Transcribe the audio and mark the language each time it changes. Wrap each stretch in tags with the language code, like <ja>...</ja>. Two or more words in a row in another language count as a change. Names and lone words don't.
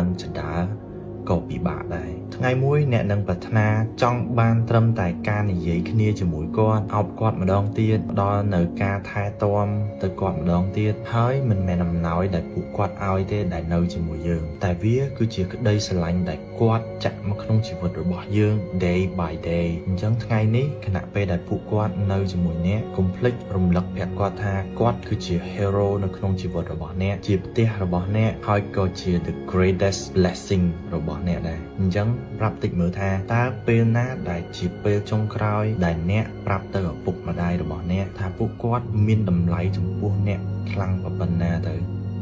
<km>ចដើក៏ពិបាកដែរថ្ងៃមួយអ្នកនឹងប្រាថ្នាចង់បានត្រឹមតែការនិយាយគ្នាជាមួយគាត់អោបគាត់ម្ដងទៀតផ្ដល់នៅការថែ ទាំទៅគាត់ម្ដងទៀតហើយមិនមែនអំណោយដែលពួកគាត់ឲ្យទេដែលនៅជាមួយយើងតែវាគឺជាក្តី ស្រឡាញ់ដែលគាត់ចាក់មកក្នុងជីវិតរបស់យើង</km> <en>day by day</en> <km>អញ្ចឹងថ្ងៃនេះខណៈពេលដែលពួកគាត់នៅជាមួយអ្នកកុំភ្លេចរំលឹកប្រាប់គាត់ថាគាត់គឺជា hero នៅក្នុងជីវិតរបស់អ្នកជាផ្ទះរបស់អ្នកហើយក៏ជា</km> <en>the greatest blessing</en> <km>របស់អ្នកដែរអញ្ចឹងប្រាប់តិចមើលថាតើពេលណាដែលជាពេលចុងក្រោយដែលអ្នកប្រាប់ទៅឪពុកម្ដាយរបស់អ្នកថាពួកគាត់មានតម្លៃចំពោះអ្នកខ្លាំងប៉ុណ្ណាទៅ</km>